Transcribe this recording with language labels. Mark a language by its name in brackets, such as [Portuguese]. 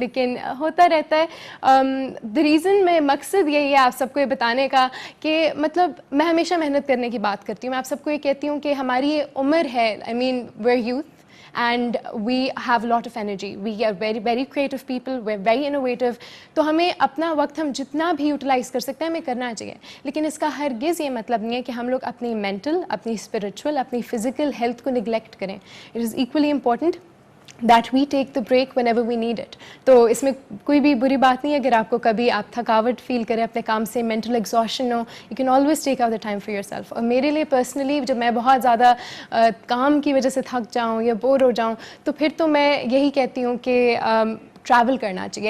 [Hindi] लेकिन होता रहता है. द रीज़न मैं मकसद यही है आप सबको ये बताने का कि मतलब मैं हमेशा मेहनत करने की बात करती हूँ. मैं आप सबको ये कहती हूँ कि हमारी ये उम्र है, [English] I mean we are youth and we have a lot of energy, we are very very creative people, we're very innovative. [Hindi] तो हमें अपना वक्त हम जितना भी यूटिलाइज़ कर सकते हैं हमें करना चाहिए. लेकिन इसका हरगिज़ ये मतलब नहीं है कि हम लोग अपनी मेंटल, अपनी स्पिरिचुअल, अपनी फिजिकल हेल्थ को निगलेक्ट करें. [English] It is equally important that we take the break whenever we need it. [Hindi] तो इसमें कोई भी बुरी बात नहीं है अगर आपको कभी आप थकावट फील करें अपने काम से, मेंटल एग्जॉशन हो, [English] you can always take out the time for yourself. [Hindi] और मेरे लिए पर्सनली जब मैं बहुत ज़्यादा काम की वजह से थक जाऊँ या बोर हो जाऊँ तो फिर तो मैं यही कहती हूँ कि ट्रैवल करना चाहिए.